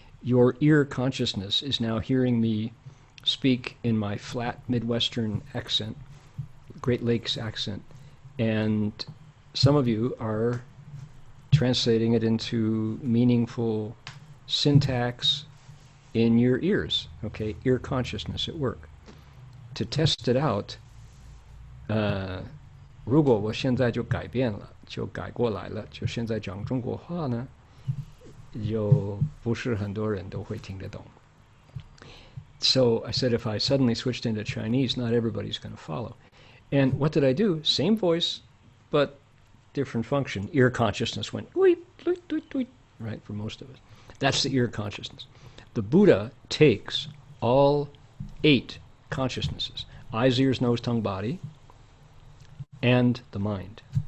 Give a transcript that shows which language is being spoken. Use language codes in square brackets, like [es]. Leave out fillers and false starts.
[en] Your ear consciousness is now hearing me speak in my flat Midwestern accent, Great Lakes accent, and some of you are translating it into meaningful syntax in your ears, okay? Ear consciousness at work. To test it out, [zh] 如果我现在就改变了，就改过来了，就现在讲中国话呢，就不是很多人都会听得懂。 [en] So I said if I suddenly switched into Chinese, not everybody's going to follow. And what did I do? Same voice, but different function. Ear consciousness went, tweet, tweet, tweet, tweet, right, for most of it. That's the ear consciousness. The Buddha takes all 8 consciousnesses, eyes, ears, nose, tongue, body, and the mind.